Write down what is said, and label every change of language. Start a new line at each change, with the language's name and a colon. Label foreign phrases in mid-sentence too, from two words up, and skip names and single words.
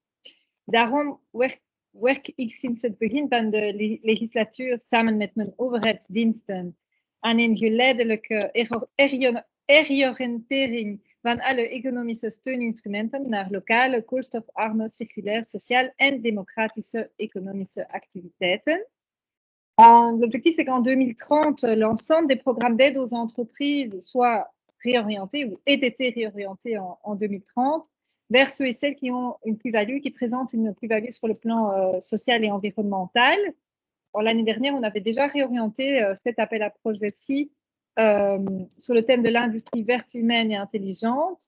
Dutch: Daarom werk ik sinds het begin van de legislatuur samen met mijn overheidsdiensten aan een geleidelijke heroriëntering van alle economische steuninstrumenten naar lokale, koolstofarme, circulaire, sociale en démocratische économische activiteiten.
French: L'objectif, c'est qu'en 2030, l'ensemble des programmes d'aide aux entreprises soient réorientés ou aient été réorientés en 2030 vers ceux et celles qui ont une plus-value, qui présentent une plus-value sur le plan social et environnemental. L'année dernière, on avait déjà réorienté cet appel à projet-ci sur le thème de l'industrie verte, humaine et intelligente.